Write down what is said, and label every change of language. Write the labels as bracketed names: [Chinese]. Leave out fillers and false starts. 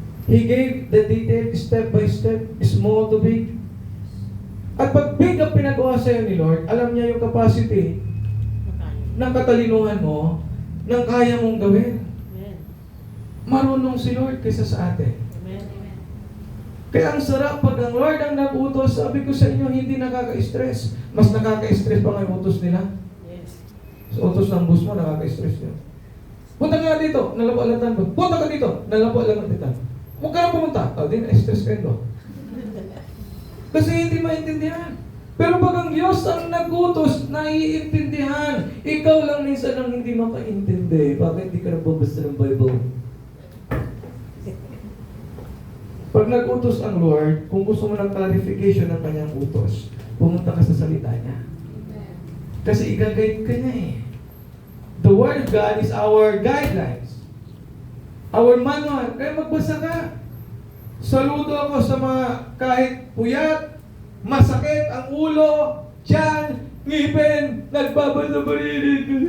[English] He gave the detail step by step, small to big. [Filipino] At pag big ang pinagawa sa'yo ni Lord, alam niya yung capacity ng katalinuhan mo ng kaya mong gawin. Marunong si Lord kaysa sa atin. Kaya ang sarap pag ang Lord ang nag-utos, sabi ko sa inyo, hindi nakaka-stress. Mas nakaka-stress pa nga yung utos nila. Sa utos ng bus mo, nakaka-stress yun. Punta ka dito, nalapo-alatan mo. Punta ka dito, nalapo-alatan. Huwag ka na pumunta. Di na-stress kayo. Kasi hindi maintindihan. Pero pag ang Diyos ang nag-utos, naiintindihan. Ikaw lang minsan ang hindi makaintindi. Bakit hindi ka nagbabasa ng Bible? Pag nag-utos ang Lord, kung gusto mo ng clarification ng kanyang utos, pumunta ka sa salita niya. Kasi i-guide ka niya eh. [English] The Word of God is our guidelines. Our manual. [Filipino] Kaya magbasa ka. Saludo ako sa mga kahit puyat, masakit ang ulo, tiyan, ngipin, nagbabasa-barinig.